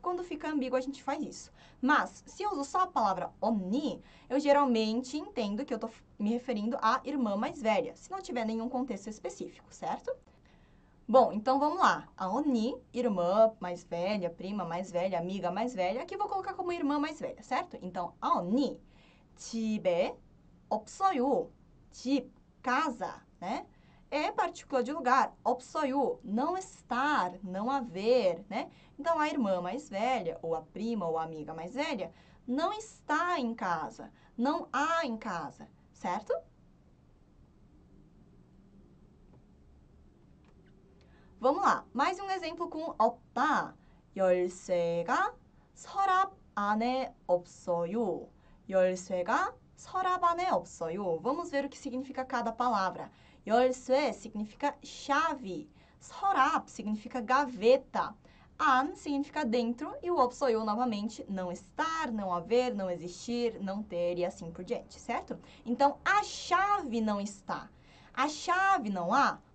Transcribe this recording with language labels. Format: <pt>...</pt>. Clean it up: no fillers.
<pt>Quando fica ambíguo, a gente faz isso. Mas, se eu uso só a palavra 언니, eu geralmente entendo que eu estou me referindo à irmã mais velha, se não tiver nenhum contexto específico, certo? Bom, então vamos lá. A 언니, irmã mais velha, prima mais velha, amiga mais velha, aqui eu vou colocar como irmã mais velha, certo? Então, a 언니, 집에 없어요. 집, casa, né? É partícula de lugar. 없어요, não estar, não haver, né? Então, a irmã mais velha, ou a prima ou a amiga mais velha, não está em casa, não há em casa, certo? Vamos lá, mais um exemplo com 없다.</pt> <ko>열쇠가 서랍 안에 없어요. 열쇠가 서랍 안에 없어요.</ko> <pt>Vamos ver o que significa cada palavra. 열쇠 significa chave. 서랍 significa gaveta. 안 significa dentro e o 없어요 novamente não estar, não haver, não existir, não ter e assim por diante, certo? Então, a chave não está. A chave não há.</pt>